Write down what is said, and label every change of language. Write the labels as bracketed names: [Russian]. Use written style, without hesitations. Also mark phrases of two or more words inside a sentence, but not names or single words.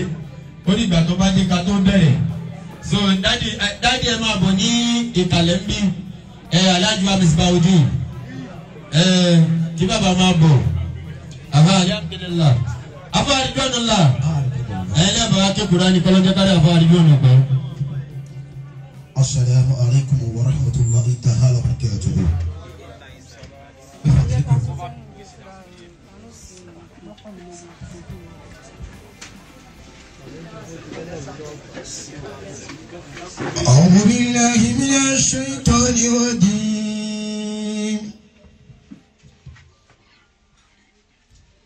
[Yoruba] Ó ní ìgbà tó bá dé ká tó bẹ̀rẹ̀. So dádì ẹ máa bọ̀ ní ìkàlẹ̀ ń bí. Alhaji wa Misbahudeen. Kí bàbá máa bọ̀. Àbá alhamdulillah. Àbá Ridwanullah. Lẹ́bàá ké Kùránì kọ́lọ́jẹ́ kárí àbá Ridwanullah. [Arabic] السلام عليكم ورحمة الله تعالى وبركاته. أعوذ بالله من الشيطان الرجيم